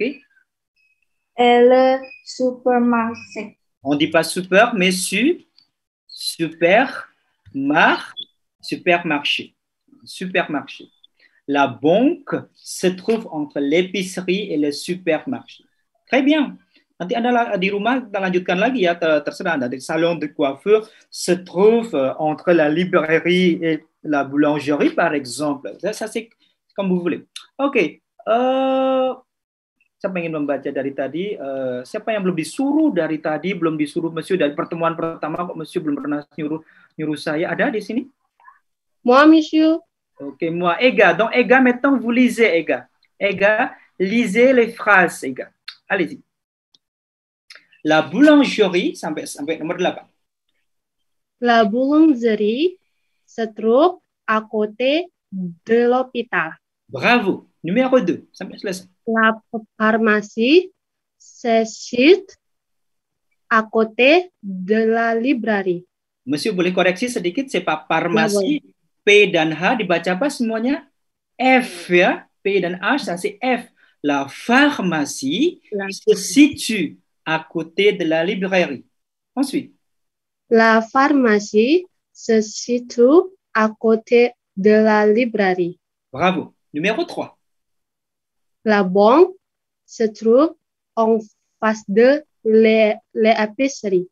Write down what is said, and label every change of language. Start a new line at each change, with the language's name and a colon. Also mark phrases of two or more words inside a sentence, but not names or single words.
French: Et le supermarché. On dit pas super, mais supermarché. La banque se trouve entre l'épicerie et le supermarché. Très bien.
Indonesian: Nanti Anda di rumah kita lanjutkan lagi ya, terserah Anda.
French: Le salon de coiffure se trouve entre la librairie et la boulangerie, par exemple. Ça c'est comme vous voulez. Ok.
Indonesian: Siapa yang ingin membaca dari tadi? Siapa yang belum disuruh dari tadi? Belum disuruh Monsieur dari pertemuan pertama kok Monsieur belum pernah nyuruh saya. Ada di sini?
French: Moi, monsieur. Ok, moi. Ega. Donc, Ega, maintenant, vous lisez, Ega. Ega, lisez les phrases, Ega. Allez-y. La boulangerie,
Indonesian: sampai nomor 8.
French: La boulangerie se trouve à côté de l'hôpital. Bravo. Numéro 2,
Indonesian: sampai selesai.
French: La pharmacie se situe à côté de la librairie.
Indonesian: Monsieur boleh koreksi sedikit,
French: c'est pas pharmacie.
Indonesian: P dan H dibaca apa semuanya? F ya. P dan H,
French: ça c'est F. La pharmacie se situe à côté de la librairie. Ensuite. La pharmacie se situe à côté de la librairie. Bravo. Numéro 3. La banque se trouve en face de l'épicerie.